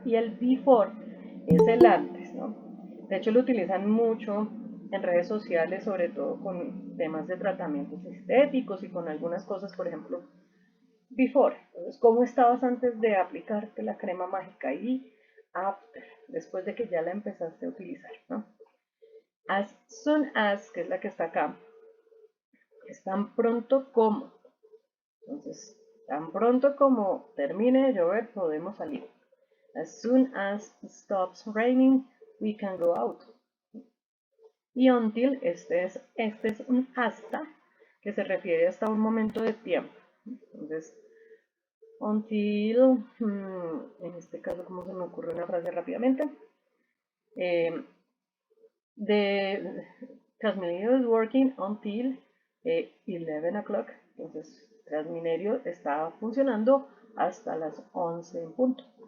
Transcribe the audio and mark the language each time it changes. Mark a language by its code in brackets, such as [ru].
[es] Y el before es el antes, ¿no? De hecho lo utilizan mucho en redes sociales, sobre todo con temas de tratamientos estéticos y con algunas cosas, por ejemplo, before, entonces, ¿cómo estabas antes de aplicarte la crema mágica? Y after, después de que ya la empezaste a utilizar, ¿no? As soon as, que es la que está acá, es tan pronto como. Entonces, tan pronto como termine de llover, podemos salir. [en] As soon as it stops raining, we can go out. [es] Y until, este es un hasta, que se refiere hasta un momento de tiempo. Entonces, until, en este caso, como se me ocurre una frase rápidamente, [en] the Transmilenio is working until 11 o'clock, [es] entonces Transmilenio está funcionando hasta las 11 en punto.